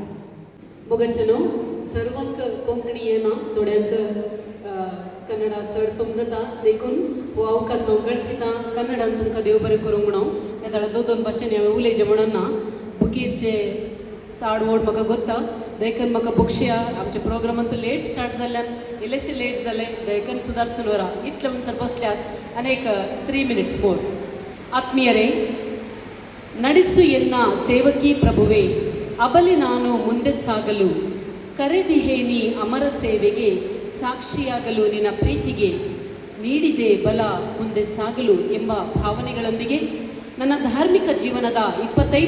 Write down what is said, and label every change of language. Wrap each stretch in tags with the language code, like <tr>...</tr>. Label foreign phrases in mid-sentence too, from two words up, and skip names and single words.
<kok>मोगाचेनो सर्वांक कोंकणी येना, थोड्यांक कन्नड चड समजता, देखून हो अवकाश हांव गळसिता कन्नडान तुमकां देव बरें करूंक म्हणून. त्या 2 भाशेन हांवें उलयचें म्हणून ना. बुकीचे ताडवोड म्हाका गोत्ता, देखून म्हाका बक्षया आमच्या प्रोग्रामांत लेट स्टार्ट जाल्ल्यान इल्लेशें लेट जालें, देखून सुदारसून वरा इतले म्हणसर बसल्यात आनीक 3 minutes मोर.</kok> <kn>ಆತ್ಮೀಯರೇ, ನಡೆಸು ಎನ್ನ ಸೇವಕಿ ಪ್ರಭುವೆ, ಅಬಲೆ ನಾನು ಮುಂದೆ ಸಾಗಲು, ಕರೆದಿಹೇ ನೀ ಅಮರ ಸೇವೆಗೆ, ಸಾಕ್ಷಿಯಾಗಲು ನಿನ್ನ ಪ್ರೀತಿಗೆ, ನೀಡಿದೆ ಬಲ ಮುಂದೆ ಸಾಗಲು ಎಂಬ ಭಾವನೆಗಳೊಂದಿಗೆ ನನ್ನ ಧಾರ್ಮಿಕ ಜೀವನದ 25</kn>